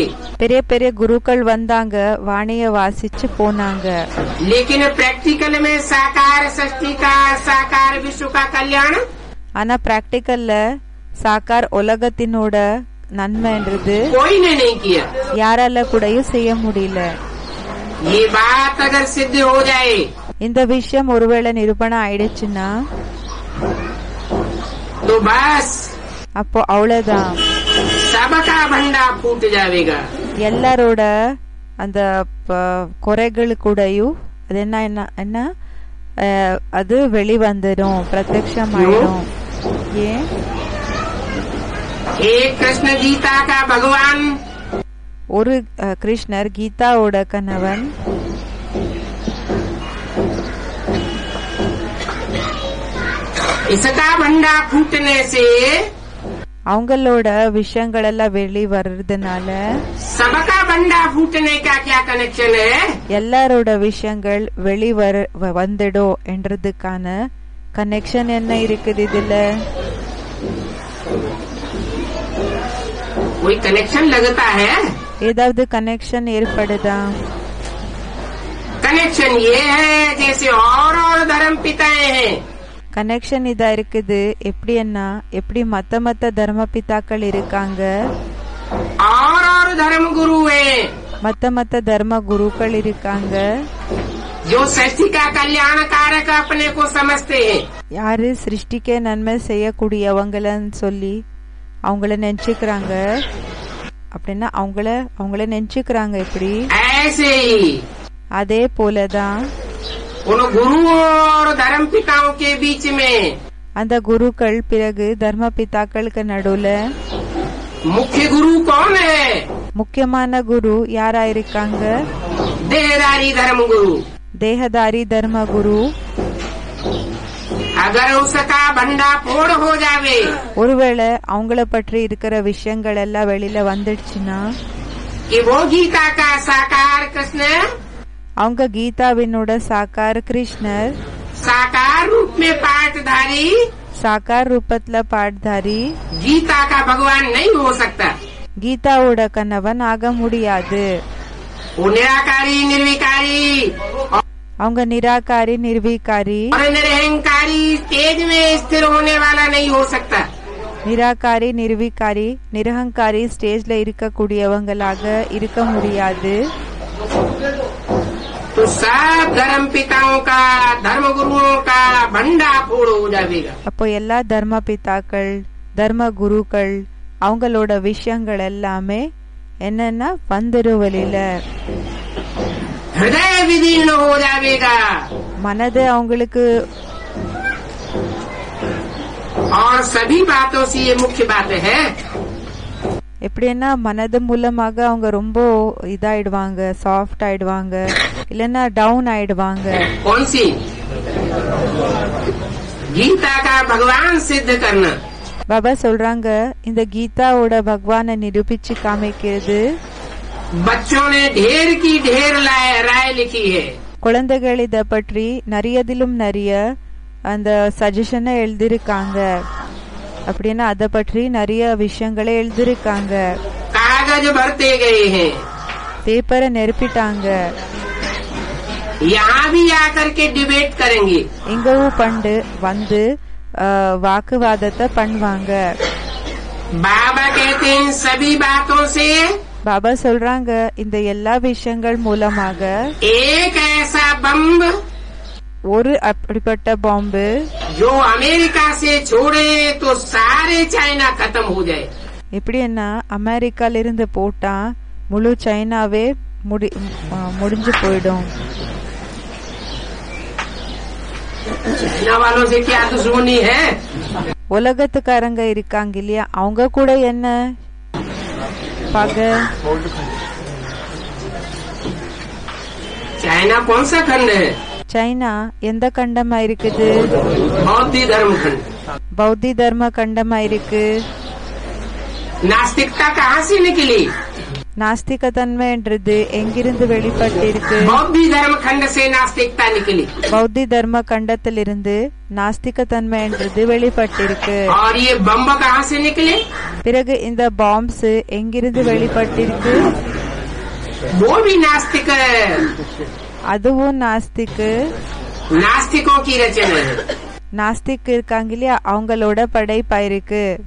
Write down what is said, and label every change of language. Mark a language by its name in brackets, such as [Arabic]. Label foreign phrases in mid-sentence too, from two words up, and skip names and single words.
[Tamil] பெரிய பெரிய குருக்கள் வந்தாங்க, வாணிய வாசிச்சு போனாங்க. [Hindi] लेकिन प्रैक्टिकल में साकार सृष्टि का, साकार विश्व का कल्याण, [Tamil] ஆனா பிராக்டிக்கல்ல சாக்கார் உலகத்தினோட நன்மைன்றது [Hindi] कोई ने नहीं किया. [Tamil] யாரால கூடயும் செய்ய முடியல. [Hindi] ये बात अगर सिद्ध हो जाए, [Tamil] இந்த விஷயம் ஒருவேளை நிரூபணம் ஆயிடுச்சுன்னா [Hindi] तो बस [Tamil] அப்போ அவ்வளவுதான், [Hindi] सबका भंडा फूट जाएगा. [Tamil] எல்லாரோட அந்த குறைகள் கூடயும் அது என்ன என்ன என்ன அது வெளிவந்துடும், பிரத்யக்ஷம் ஆயிடும். ஏன்? [Hindi] एक कृष्ण गीता का भगवान, [Tamil] ஒரு கிருஷ்ணர் கீதாவோட கணவன், [Hindi] इसका भंडा फूटने से [Tamil] அவங்களோட விஷயங்கள் எல்லாம் வெளி வர்றதுனால [Hindi] सबका भंडा फूटने का क्या कनेक्शन है? [Tamil] எல்லாரோட விஷயங்கள் வெளி வந்துடும் என்றதுக்கான கனெக்ஷன் என்ன இருக்குது இதுல? [Hindi] कोई कनेक्शन लगता है? [Tamil] ஏதாவது கனெக்ஷன் ஏற்படுதா? [Hindi] कनेक्शन ये है जैसे और धर्म पिताएं हैं, [Tamil] கனெக்ஷன் இதா இருக்குது. எப்படின்னா எப்படி மத்த தர்ம பிதாக்கள் இருக்காங்க, [Hindi] और धर्म गुरु है, [Tamil] மத்த தர்ம குருக்கள் இருக்காங்க. जो सृष्टि का कल्याण कारक अपने को समझते हैं. யாரு சிருஷ்டிக்கே நன்மை செய்யக்கூடியவங்கன்னு சொல்லி அவங்கள நினைச்சுக்கிறாங்க. அப்படின்னா அவங்கள நினைச்சுக்கிறாங்க. எப்படி? [Hindi] ऐसे ही [Tamil] அதே போலதான் [Hindi] उन गुरुओं और धर्म पिताओं के बीच में [Tamil] அந்த குருக்கள் பிறகு தர்ம பிதாக்களுக்கு நடுவுல [Hindi] मुख्य गुरु कौन है? [Tamil] முக்கியமான குரு யாரா இருக்காங்க? [Hindi] देहदारी धर्म गुरु. [Tamil] தேகதாரி தர்ம குரு. [Hindi] अगर उसका भंडा फोड़ हो जावे, [Tamil] ஒருவேளை அவங்கள பற்றி இருக்கிற விஷயங்கள் எல்லாம் வெளியில வந்துடுச்சுன்னா [Hindi] कि वो गीता का साकार कृष्ण, [Tamil] அவங்க கீதாவினோட சாக்கார் கிருஷ்ணர், [Hindi] साकार रूप में पाठधारी, [Tamil] சாக்கார் ரூபத்துல பாட்தாரி [Hindi] गीता का भगवान नहीं हो सकता. [Tamil] கீதாவோட கணவன் ஆக முடியாது. [Hindi] वो निराकारी, निर्विकारी [Tamil] அவங்க நிராகாரி, நிர்வீகாரி, [Hindi] और निरहंकारी तेज में स्थिर होने वाला नहीं हो सकता. [Tamil] நிராகாரி, நிர்வீகாரி, நிரகங்காரி ஸ்டேஜ்ல இருக்கக்கூடியவங்களாக இருக்க முடியாது. [Hindi] तो सब धर्म पिताओं का, धर्म गुरुओं का भंडा फोड़ हो जाएगा. [Tamil] அப்போ எல்லா தர்ம பிதாக்கள், தர்ம குருக்கள் அவங்களோட விஷயங்கள் எல்லாமே என்னன்னா வந்துரும் வெளியில. [Hindi] हृदय विदीर्ण हो जाएगा. [Tamil] மனது அவங்களுக்கு [Hindi] और सभी बातों से ये मुख्य बात है, [Tamil] எப்படின்னா மனது மூலமாக அவங்க ரொம்ப இதாயிடுவாங்க, சாஃப்ட் ஆயிடுவாங்க, இல்லன்னா டவுன் ஆயிடுவாங்க. [Hindi] कौन सी? गीता का भगवान सिद्ध करना. [Tamil] பாபா சொல்றாங்க இந்த கீதாவோட பகவானை நிரூபிச்சு காமிக்கிறது. [Hindi] बच्चों ने ढेर की ढेर राय लिखी है. [Tamil] குழந்தைகள் இத பற்றி நிறையதிலும் நிறைய அந்த சஜஷனை எழுதிருக்காங்க. அப்படின்னா அத பற்றி நிறைய விஷயங்களை எழுதிருக்காங்க. [Hindi] कागज भरते गए हैं, [Tamil] பேப்பரை நிரப்பிட்டாங்க. [Hindi] यहाँ भी आकर के डिबेट करेंगे. [Tamil] இங்கவும் பண்டு வந்து வாக்குவாதத்தை பண்ணுவாங்க. [Hindi] बाबा कहते हैं इन सभी बातों से [Tamil] பாபா சொல்றாங்க இந்த எல்லா விஷயங்கள் மூலமாக [Hindi] एक ऐसा बम [Tamil] ஒரு அப்படிப்பட்ட பாம்பு [Hindi] जो अमेरिका से छोड़े तो सारे चाइना खत्म हो जाए. [Tamil] எப்படின்னா அமெரிக்கால இருந்து போட்டா முழு சைனாவே முடிஞ்சு போயிடும். [Hindi] चाइना वालों से क्या दुश्मनी है? [Tamil] உலகத்துக்காரங்க இருக்காங்க இல்லையா, அவங்க கூட என்ன பகை? [Hindi] चाइना कौन सा खंड है? [Tamil] சைனா எந்த கண்டமா இருக்குது? [Hindi] बौद्ध धर्म खंड. [Tamil] பௌத்தி தர்ம கண்டமா இருக்கு. [Hindi] नास्तिकता कहाँ से निकली? [Tamil] நாஸ்திகத்தன்மைன்றது எங்கிருந்து வெளிப்பட்டிருக்கு? [Hindi] बौद्ध धर्म खंड से नास्तिकता निकली [Tamil] பௌத்தி தர்ம கண்டத்திலிருந்து நாஸ்திகத்தன்மைன்றது வெளிப்பட்டிருக்கு. [Hindi] और ये बम्ब कहाँ से निकले? [Tamil] பிறகு இந்த பாம்ஸ் எங்கிருந்து வெளிப்பட்டிருக்கு? [Hindi] वो भी नास्तिक [Tamil] அதுவும் நாஸ்திக்கு. [Hindi] नास्तिकों की रचना है। [Tamil] நாஸ்திக் இருக்காங்க இல்லையா, அவங்களோட படைப்பா இருக்கு.